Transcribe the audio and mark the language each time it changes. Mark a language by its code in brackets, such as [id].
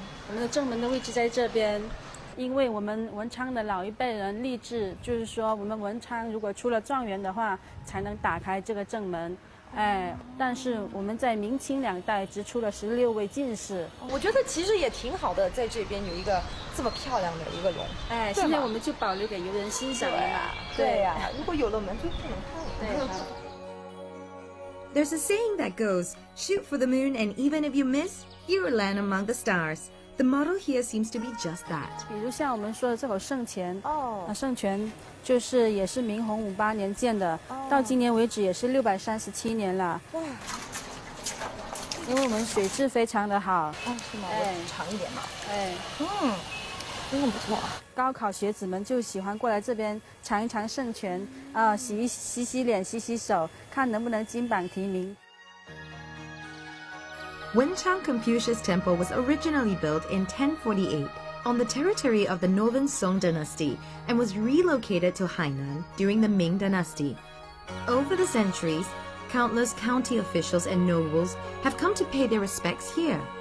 [zh] 我们的正门的位置在这边，因为我们文昌的老一辈人立志，就是说我们文昌如果出了状元的话，才能打开这个正门。但是我们在明清两代只出了16位进士。我觉得其实也挺好的，在这边有一个这么漂亮的一个龙。现在我们就保留给游人欣赏了嘛。对呀，如果有了门就不能看了。对。 [en] There's a saying that goes, shoot for the moon and even if you miss, you will land among the stars. The model here seems to be just that. [zh] 比如像我们说的这口圣泉，圣泉就是也是明洪58年建的，到今年为止也是637年了。哇！因为我们水质非常的好。哦，是吗？我尝一点嘛。哎，真的不错。高考学子们就喜欢过来这边尝一尝圣泉洗脸、洗手，看能不能金榜题名。 [en] Wenchang Confucius Temple was originally built in 1048 on the territory of the northern Song dynasty and was relocated to Hainan during the Ming dynasty. Over the centuries, countless county officials and nobles have come to pay their respects here.